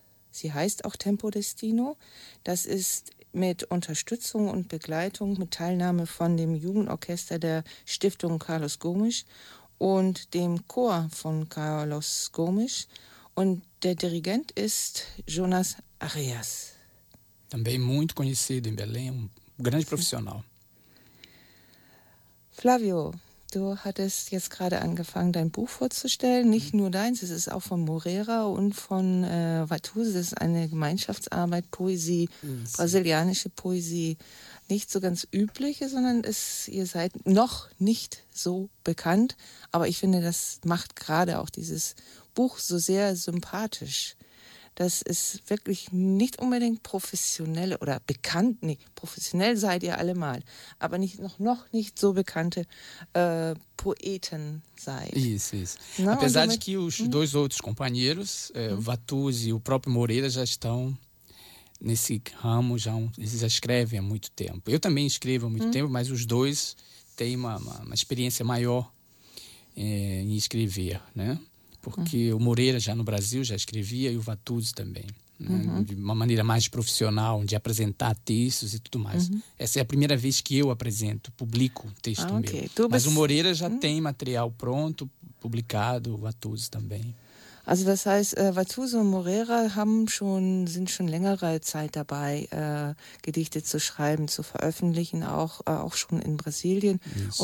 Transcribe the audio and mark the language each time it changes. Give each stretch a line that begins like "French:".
German: Sie heißt auch Tempo Destino. Das ist mit Unterstützung und Begleitung, mit Teilnahme von dem Jugendorchester der Stiftung Carlos Gomes und dem Chor von Carlos Gomes. Und der Dirigent ist Jonas Arias.
Portuguese: Também muito conhecido em Belém, um grande profissional.
German: Flavio, Du hattest jetzt gerade angefangen, dein Buch vorzustellen. Nicht nur deins, es ist auch von Moreira und von Watuse. Das ist eine Gemeinschaftsarbeit, Poesie, brasilianische Poesie. Nicht so ganz übliche, sondern ihr seid noch nicht so bekannt. Aber ich finde, das macht gerade auch dieses Buch so sehr sympathisch. Das ist wirklich nicht unbedingt professionell oder bekannt. Nee, professionell seid ihr alle mal, aber nicht noch nicht so bekannte Poeten seid.
Portuguese: Isso, isso. Não, apesar de que os dois outros companheiros, Watuse e o próprio Moreira, já estão nesse ramo, já escrevem há muito tempo. Eu também escrevo há muito tempo, mas os dois têm uma experiência maior em escrever, né? Porque o Moreira já no Brasil já escrevia e o Watuse também. Né? Uhum. De uma maneira mais profissional, de apresentar textos e tudo mais. Uhum. Essa é a primeira vez que eu apresento, publico um texto meu. Mas o Moreira já tem material pronto, publicado, o Watuse também.
German: Also das heißt, Watuse und Moreira sind schon längere Zeit dabei, Gedichte zu schreiben, zu veröffentlichen, auch schon in Brasilien.
Portuguese: Isso.